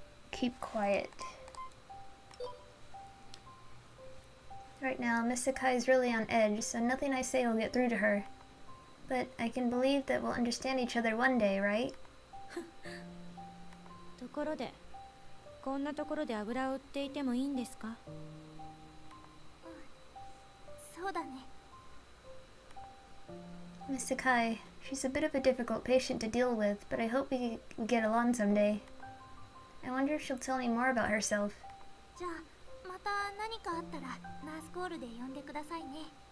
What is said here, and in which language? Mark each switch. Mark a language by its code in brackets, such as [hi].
[en] Keep quiet. Right now, Miss Sakai's really on edge, so nothing I say will get through to her. But I can believe that we'll understand each other one day, right? [ja] ところで、こんなところで油を売っていてもいいんですか？そうだね。 [en] Miss Sakai, she's a bit of a difficult patient to deal with, but I hope we get along someday. I wonder if she'll tell me more about herself. [ja] じゃあまた何かあったらナースコールで呼んでくださいね。